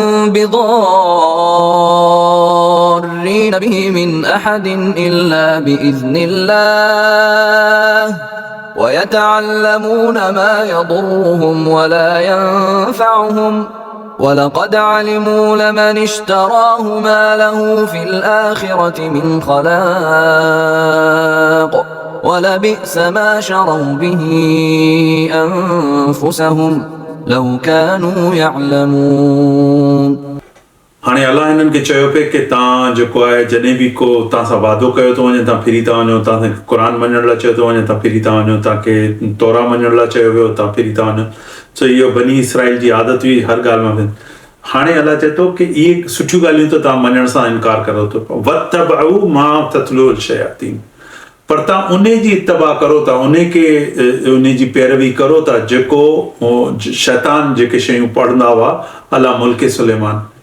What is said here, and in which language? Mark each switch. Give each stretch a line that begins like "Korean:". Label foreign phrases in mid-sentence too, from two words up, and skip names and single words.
Arabic: بضارين به من أحد إلا بإذن الله ويتعلمون ما يضرهم ولا ينفعهم ولقد علموا لمن اشتراه ما له في الآخرة من خلاق ولبئس ما شروا به أنفسهم لو كانوا يعلمون.
Sindhi: हाणे अलाह हिननि खे चयो पिए की तव्हां जेको आहे जॾहिं बि को तव्हां सां वादो कयो थो वञे तव्हां फिरी था वञो, तव्हां क़ुर मञण लाइ चयो थो वञे तव्हां फिरी था वञो, तव्हांखे तौरा मञण लाइ चयो वियो तव्हां फिरी था वञो। सो इहो बनी इसराइल जी आदत हुई हर ॻाल्हि मां। हाणे अलाह चए थो की इहे सुठियूं ॻाल्हियूं त तव्हां मञण सां इनकार करो था,
Arabic: واتبعوا ما تتلو الشياطين,
Sindhi: पर तव्हां उन जी इत्तबा करो था, उन जी पैरवी करो था जेको शैतान जेके शयूं पढ़ंदा हुआ
Arabic: على ملك سليمان.